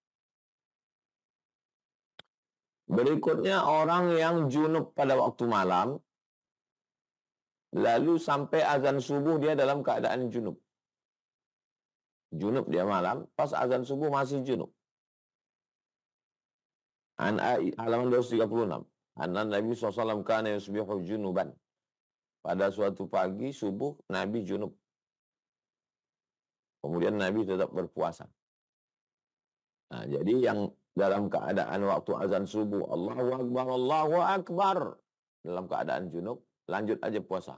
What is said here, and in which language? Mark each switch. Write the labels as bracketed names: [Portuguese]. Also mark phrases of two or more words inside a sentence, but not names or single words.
[Indonesian] Berikutnya orang yang junub pada waktu malam, lalu sampai azan subuh dia dalam keadaan junub. Junub dia malam, pas azan subuh masih junub. Halaman 236. [Arabic] أن النبي SAW كان يصبح جنبا. [Indonesian] Pada suatu pagi subuh Nabi junub. Kemudian Nabi tetap berpuasa. Nah, jadi yang dalam keadaan waktu azan subuh, [Arabic] الله أكبر، الله أكبر, [Indonesian] dalam keadaan junub, lanjut aja puasa.